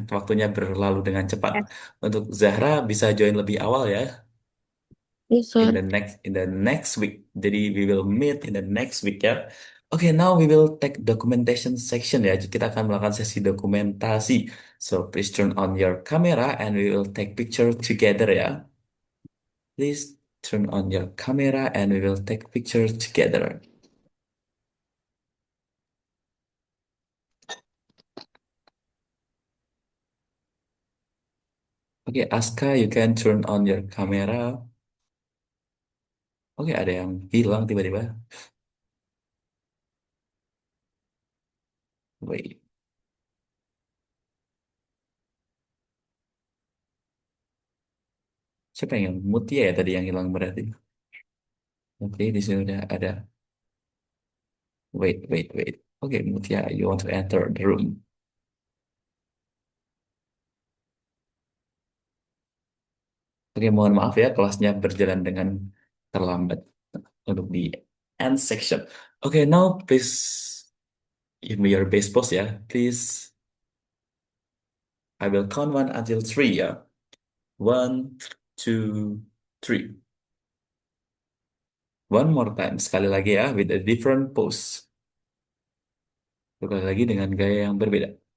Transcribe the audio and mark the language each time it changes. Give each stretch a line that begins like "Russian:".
Indonesian: Waktunya berlalu dengan cepat. Untuk Zahra bisa join lebih awal ya
English: Yes, sir. in the next week.
Indonesian: Jadi
English: we will meet in the next week ya. Okay, now we will take documentation section ya.
Indonesian: Kita akan melakukan sesi dokumentasi.
English: So please turn on your camera and we will take picture together ya. Please turn on your camera and we will take picture together. Okay, Aska, you can turn on your camera.
Indonesian: Oke, ada yang hilang tiba-tiba.
English: Wait.
Indonesian: Siapa yang Mutia ya tadi yang hilang berarti? Oke, di sini udah ada. Wait.
English: Okay, Mutia, you want to enter the room.
Indonesian: Oke, mohon maaf ya, kelasnya berjalan dengan terlambat untuk di end section.
English: Oke, now please give me your base pose ya. Please, I will count one until three ya. One, two, three. One more time,
Indonesian: sekali lagi ya,
English: with a different pose.
Indonesian: Sekali lagi dengan gaya yang berbeda.